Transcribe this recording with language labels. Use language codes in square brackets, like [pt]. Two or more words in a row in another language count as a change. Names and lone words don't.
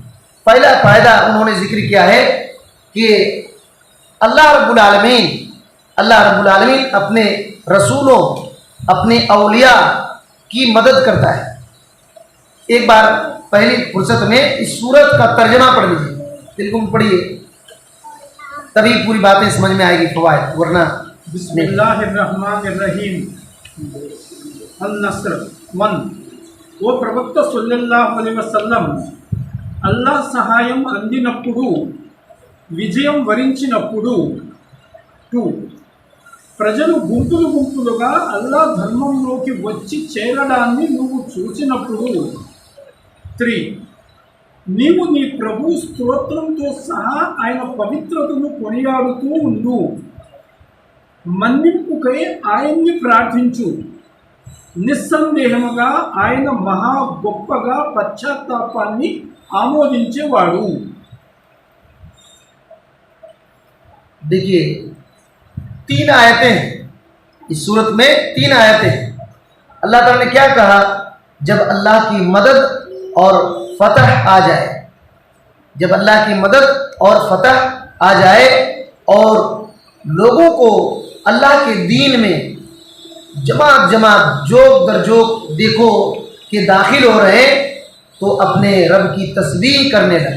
[ur] پہلا فائدہ انہوں نے ذکر کیا ہے کہ اللہ رب العالمین اپنے رسولوں، اپنے اولیاء کی مدد کرتا ہے. ایک بار پہلی فرصت میں اس سورت کا ترجمہ پڑھ لیجیے، بالکل پڑھیے، تبھی پوری باتیں سمجھ میں آئے گی فوائد، ورنہ [ar] بسم اللہ الرحمن الرحیم. النصر 1. [te] ఓ ప్రవక్త [ar] صلى الله عليه وسلم, [te] అల్లాహ్ సహాయం అందినప్పుడు, విజయం వరించినప్పుడు. 2. ప్రజలు గుంపులు గుంపులుగా అల్లాహ్ ధర్మంలోకి వచ్చి చేరడాన్ని నువ్వు చూసినప్పుడు. 3. నీవు నీ ప్రభు స్తోత్రంతో సహా ఆయన పవిత్రతను కొనియాడుతూ ఉండు. మన్నింపుకై ఆయన్ని ప్రార్థించు. నిస్సందేహముగా ఆయన మహా గొప్పగా పశ్చాత్తాపాన్ని ఆమోదించేవాడు. [ur] دیکھیے 3 آیتیں ہیں اس صورت میں. 3 آیتیں ہیں. اللہ تعالیٰ نے کیا کہا؟ جب اللہ کی مدد اور فتح آ جائے، جب اللہ کی مدد اور فتح آ جائے اور لوگوں کو اللہ کے دین میں جماعت جوک در جوک دیکھو کہ داخل ہو رہے، تو اپنے رب کی تسبیح کرنے لگے.